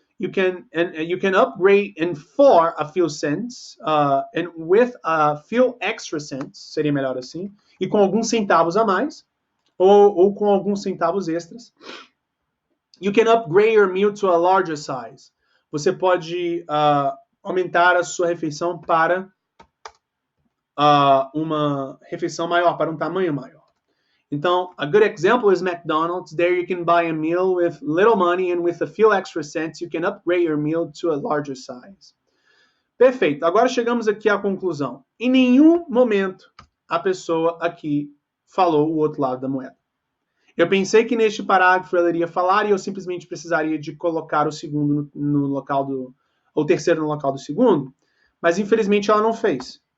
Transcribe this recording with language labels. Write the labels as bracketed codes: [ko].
[en] You can upgrade and for a few cents and with a few extra cents, [pt] seria melhor assim, e com alguns centavos a mais. Ou com alguns centavos extras. [en] You can upgrade your meal to a larger size. [pt] Você pode aumentar a sua refeição para uma refeição maior, para um tamanho maior. [en] Então, a good example is McDonald's. There you can buy a meal with little money and with a few extra cents, you can upgrade your meal to a larger size. [pt] Perfeito. Agora chegamos aqui à conclusão. Em nenhum momento a pessoa aqui falou o outro lado da moeda. Eu pensei que neste parágrafo ela iria falar e eu simplesmente precisaria de colocar o segundo no local do... ou o terceiro no local do segundo, mas infelizmente ela não fez.